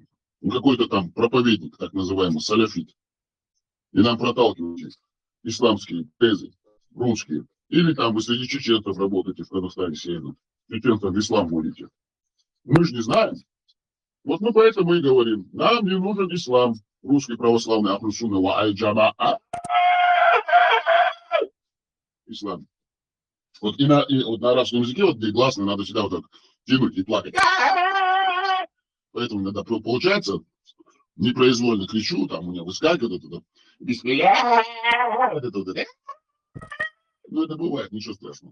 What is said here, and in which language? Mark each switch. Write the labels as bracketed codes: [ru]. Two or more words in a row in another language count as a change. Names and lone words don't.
[ru] Ну, какой-то там проповедник, так называемый, салафит. И нам проталкиваете исламские тезы, русские. Или там вы среди чеченцев работаете в Казахстане северном. Чеченцев в ислам будете. Мы же не знаем. Вот мы поэтому и говорим, нам не нужен ислам. Русский православный [ar] أهل السنة والجماعة. [ru] Ислам. Вот вот на арабском языке, вот где гласные, надо всегда вот так тянуть и плакать. Поэтому иногда получается, непроизвольно кричу, там у меня выскакивает это, ну это бывает, ничего страшного.